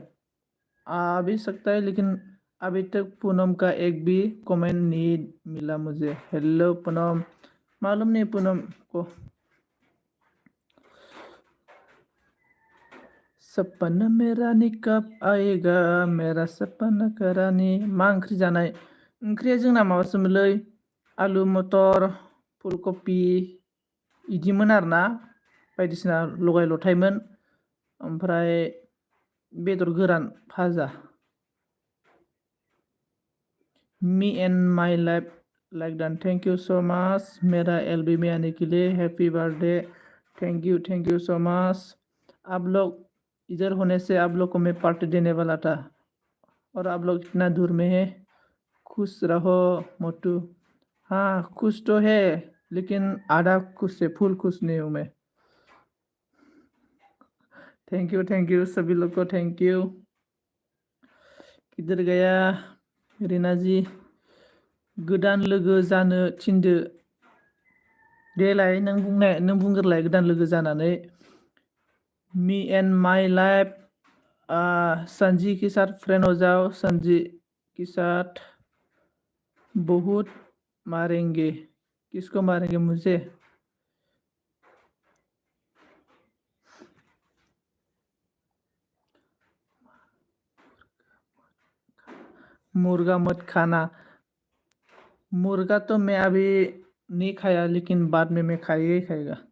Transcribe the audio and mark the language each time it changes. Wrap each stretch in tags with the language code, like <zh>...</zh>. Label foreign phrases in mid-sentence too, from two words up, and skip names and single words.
<hi>आ भी सकता है लेकिन अभी तक पूनम का एक भी कमेंट नहीं मिला मुझे। हेलो पूनम, मालूम नहीं पूनम को। सपना में रानी कब आएगा, मेरा सपना का रानी।</hi> <brx>मा ओंख्रि जानाय? ओंख्रिया जोंना माबासोमोनलै आलु मटर फुलकपि इदिमोन आरोना बायदिसिना लगाय लथायमोन ओमफ्राय बेदर गोरान भाजा</brx> <en>me and my life like done thank you so much</en> <hi>मेरा एलबी में आने के लिए</hi> <en>happy birthday thank you so much</en> <hi>आप लोग इधर होने से आप लोग को मैं पार्टी देने वाला था और आप लोग इतना दूर में है खुश रहो मोटू हाँ खुश तो है लेकिन आधा खुश है फुल खुश नहीं हूँ मैं</hi> <en>thank you</en> <hi>सभी लोग को थैंक यू किधर गया रीना जी</hi> <brx>गोदान लोगो जानो थिनदो देलाय नों बुंग्रोलाय गोदान लोगो जानानै</brx> <en>me and my life</en> <hi>संजी के साथ फ्रेंड हो जाओ संजी के साथ बहुत मारेंगे किसको मारेंगे मुझे मुर्गा मत खाना मुर्गा तो मैं अभी नहीं खाया लेकिन बाद में मैं खाएगा ही खाएगा</hi>